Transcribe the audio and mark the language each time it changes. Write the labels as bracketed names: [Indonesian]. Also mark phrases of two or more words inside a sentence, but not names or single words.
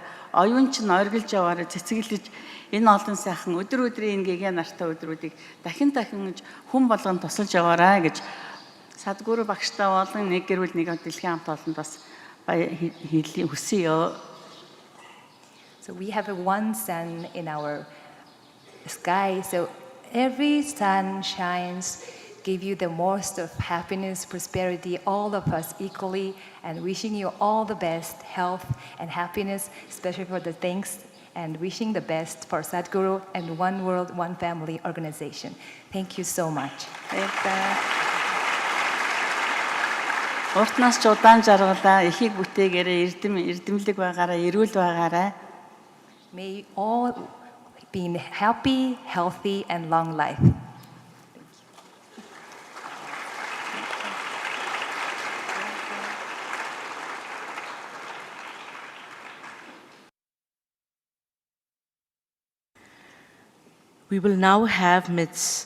[Mongolian] Оюунч нь оргилж яваарай. Цэцгэлж энэ олон сайхан өдөр өдрийн ингээгээ нартай өдрүүдийг дахин хүн болгонд тусалж яваарай гэж Садгуру багштай болон нэг гэрүүл нэг дэлхийн хамт олонд бас хүсье. [English] So we have one sun in our sky. So every sun shines, give you the most of happiness, prosperity, all of us equally, and wishing you all the best, health and happiness, especially for the thanks, and wishing the best for Sadhguru and One World, One Family organization. Thank you so much. [Mongolian] Уртнаас ч удаан жаргалаа, ихийг бүтээгээрээ эрдэмлэг байгаараа, эрүүл байгаарай. [English] May all be happy, healthy, and long life. We will now have Ms.